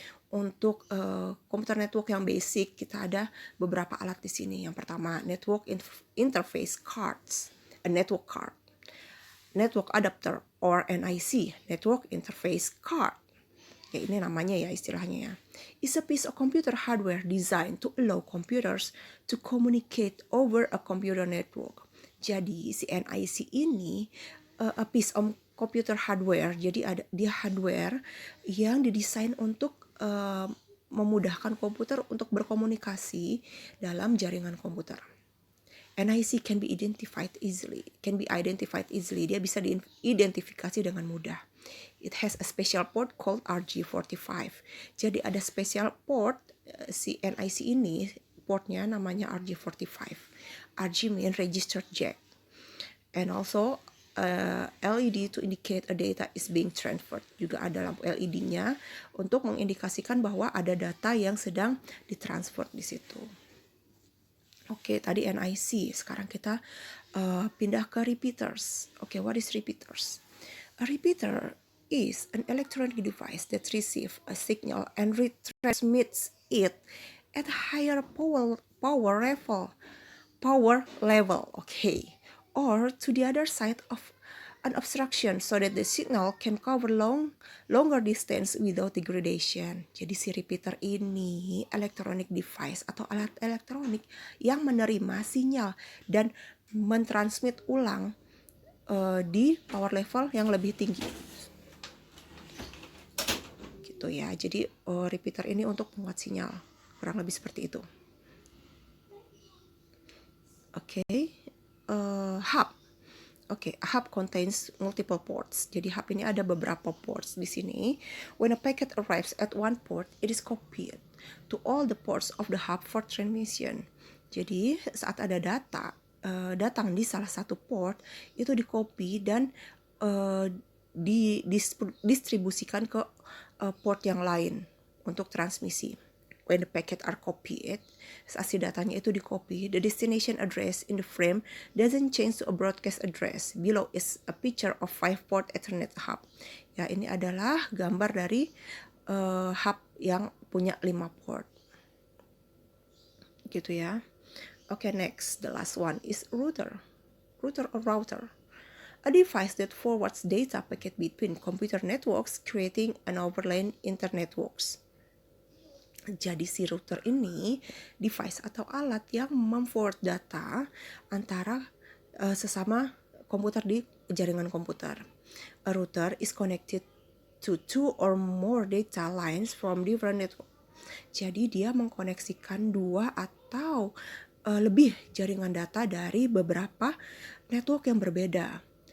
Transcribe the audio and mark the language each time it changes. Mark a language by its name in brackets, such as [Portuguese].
[Indonesian] Untuk komputer network yang basic, kita ada beberapa alat di sini. [English] Yang pertama, network interface cards, a network card. Network adapter or NIC, network interface card. [Indonesian] Ya, ini namanya ya istilahnya ya. [English] Is a piece of computer hardware designed to allow computers to communicate over a computer network. [Indonesian] Jadi si NIC ini [English] a piece of computer hardware. [Indonesian] Jadi dia hardware yang didesain untuk memudahkan komputer untuk berkomunikasi dalam jaringan komputer. [English] NIC can be identified easily. [Indonesian] Dia bisa diidentifikasi dengan mudah. [English] It has a special port called RG45. [Indonesian] Jadi ada special port si NIC ini, portnya namanya RG45. [English] RG mean registered jack. And also LED to indicate a data is being transferred. [Indonesian] Juga ada lampu LED-nya untuk mengindikasikan bahwa ada data yang sedang ditransfer di situ. Oke, tadi NIC. Sekarang kita pindah ke repeaters. [English] Oke, what is repeaters? A repeater is an electronic device that receives a signal and retransmits it at a higher power level, okay, or to the other side of an obstruction so that the signal can cover longer distance without degradation. [Indonesian] Jadi si repeater ini [English] electronic device [Indonesian] atau alat elektronik yang menerima sinyal dan mentransmit ulang di power level yang lebih tinggi. Gitu ya. Jadi repeater ini untuk penguat sinyal. Kurang lebih seperti itu. Oke. Hub. [English] Oke, a hub contains multiple ports. [Indonesian] Jadi hub ini ada beberapa ports di sini. [English] When a packet arrives at one port, it is copied to all the ports of the hub for transmission. [Indonesian] Jadi saat ada data datang di salah satu port, itu di-copy dan didistribusikan ke port yang lain untuk transmisi. [English] When the packet are copied, [Indonesian] saat si datanya itu di-copy, [English] the destination address in the frame doesn't change to a broadcast address. Below is a picture of 5-port Ethernet hub. [Indonesian] Ya, ini adalah gambar dari hub yang punya 5 port. Gitu ya. [English] Okay, next, the last one is router. Router or router. A device that forwards data packet between computer networks, creating an overlay internetworks. [Indonesian] Jadi si router ini device atau alat yang memforward data antara sesama komputer di jaringan komputer. [English] A router is connected to 2 or more data lines from different network. [Indonesian] Jadi dia mengkoneksikan 2 atau lebih jaringan data dari beberapa network yang berbeda.